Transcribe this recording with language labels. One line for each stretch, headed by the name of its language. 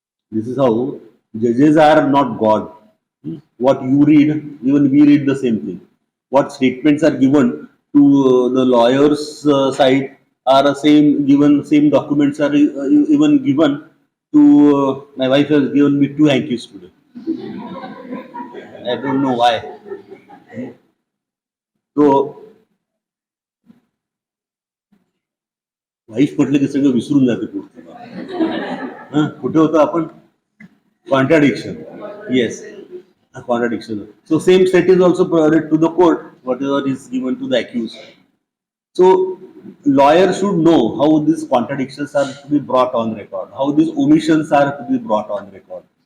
English: This is how judges are not God. What you read, even we read the same thing. What statements are given to the lawyer's side are same documents are even given to my wife has given me 2 hankies today. I don't know why.
Marathi: So wife म्हटलं की सगळं विसरून जाते पुढचं. कुठे होतं आपण? Contradiction.
English: Yes, a contradiction. So same set is also provided to the court, whatever is given to the accused. So lawyers should know how these contradictions are to be brought on record, how these omissions are to be brought on record.